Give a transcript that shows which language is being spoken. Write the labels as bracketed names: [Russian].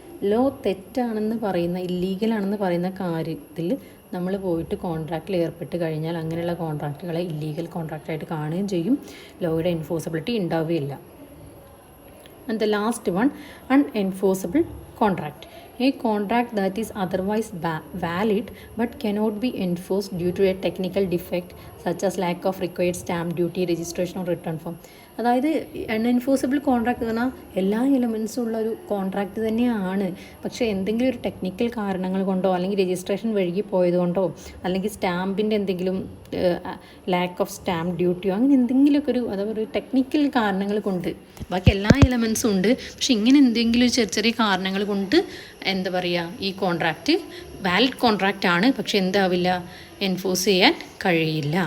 [Malayalam] Law തെറ്റാണെന്ന് പറയുന്ന ഇല്ലീഗലാണെന്ന് പറയുന്ന കാര്യത്തിൽ നമ്മൾ പോയിട്ട് കോൺട്രാക്റ്റിൽ ഏർപ്പെട്ട് കഴിഞ്ഞാൽ അങ്ങനെയുള്ള കോൺട്രാക്റ്റുകളെ ഇല്ലീഗൽ കോൺട്രാക്റ്റായിട്ട് കാണുകയും ചെയ്യും, ലോയുടെ എൻഫോഴ്സിബിലിറ്റി ഉണ്ടാവുകയില്ല. [English] And the last one, unenforceable contract. A contract that is otherwise valid but cannot be enforced due to a technical defect such as lack of required stamp duty, registration or return form. [Malayalam] അതായത് unenforceable contract എന്ന് പറഞ്ഞാൽ എല്ലാ എലമെൻസും ഉള്ള ഒരു contract തന്നെയാണ്, പക്ഷേ എന്തെങ്കിലും ഒരു ടെക്നിക്കൽ കാരണങ്ങൾ കൊണ്ടോ അല്ലെങ്കിൽ രജിസ്ട്രേഷൻ വഴുകി പോയതുകൊണ്ടോ അല്ലെങ്കിൽ സ്റ്റാമ്പിൻ്റെ എന്തെങ്കിലും [English] lack of stamp ഡ്യൂട്ടിയോ [Malayalam] അങ്ങനെ എന്തെങ്കിലുമൊക്കെ അതായത് ഒരു ടെക്നിക്കൽ കാരണങ്ങൾ കൊണ്ട്, ബാക്കി എല്ലാ എലമെൻസും ഉണ്ട്, പക്ഷെ ഇങ്ങനെ എന്തെങ്കിലും ചെറിയ കാരണങ്ങൾ കൊണ്ട് ഈ കോൺട്രാക്റ്റ് വാലിഡ് കോൺട്രാക്റ്റ് ആണ്, പക്ഷെ എന്താവില്ല, എൻഫോഴ്സ് ചെയ്യാൻ കഴിയില്ല.